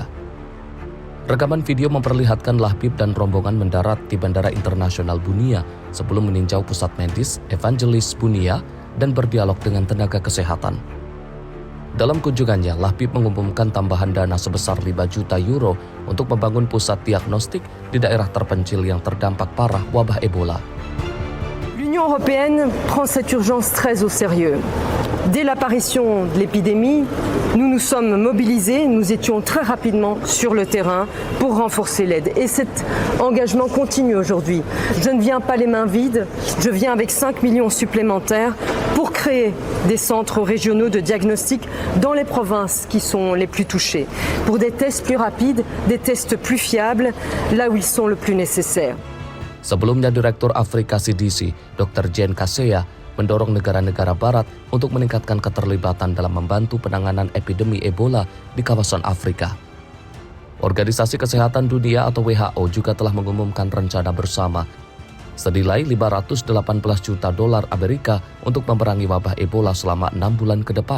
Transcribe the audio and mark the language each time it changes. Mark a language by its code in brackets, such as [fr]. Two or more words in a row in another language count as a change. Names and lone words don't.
[id] Rekaman video memperlihatkan Labib dan rombongan mendarat di Bandara Internasional Bunia sebelum meninjau pusat medis Evangelis Bunia dan berdialog dengan tenaga kesehatan. Dalam kunjungannya, Labib mengumumkan tambahan dana sebesar 5 juta euro untuk membangun pusat diagnostik di daerah terpencil yang terdampak parah wabah Ebola. [fr] L'Union européenne prend cette urgence très au sérieux. Dès l'apparition de l'épidémie, nous nous sommes mobilisés, nous étions très rapidement sur le terrain pour renforcer l'aide. Et cet engagement continue aujourd'hui. Je ne viens pas les mains vides, je viens avec 5 millions supplémentaires pour créer des centres régionaux de diagnostic dans les provinces qui sont les plus touchées, pour des tests plus rapides, des tests plus fiables, là où ils sont le plus nécessaires. [id] Sebelumnya, Direktur Afrika CDC, Dr. Jane Kaseya, mendorong negara-negara barat untuk meningkatkan keterlibatan dalam membantu penanganan epidemi Ebola di kawasan Afrika. Organisasi Kesehatan Dunia atau WHO juga telah mengumumkan rencana bersama senilai 518 juta dolar Amerika untuk memerangi wabah Ebola selama 6 bulan ke depan.